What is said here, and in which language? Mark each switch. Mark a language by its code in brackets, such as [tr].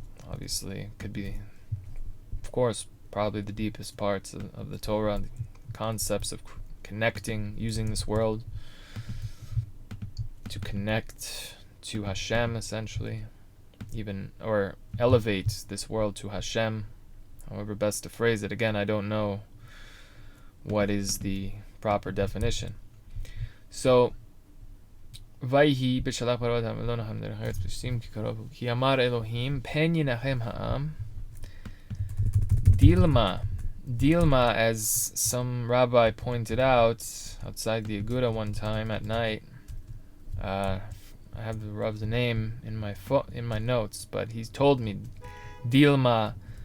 [en] Obviously, could be, of course, probably the deepest parts of the Torah, the concepts of connecting, using this world to connect to Hashem, essentially, even, or elevate this world to Hashem, however best to phrase it. Again, I don't know what is the proper definition. [he] So, ויהי בשלח פרעה ולא נחם דרך ארץ פלישתים כי קרוב הוא. כי אמר אלוהים פן ינחם העם. [en] Dilma, as some rabbi pointed out outside the Aguda one time at night, I have the Rav's name in my notes, but he's told me dilemma.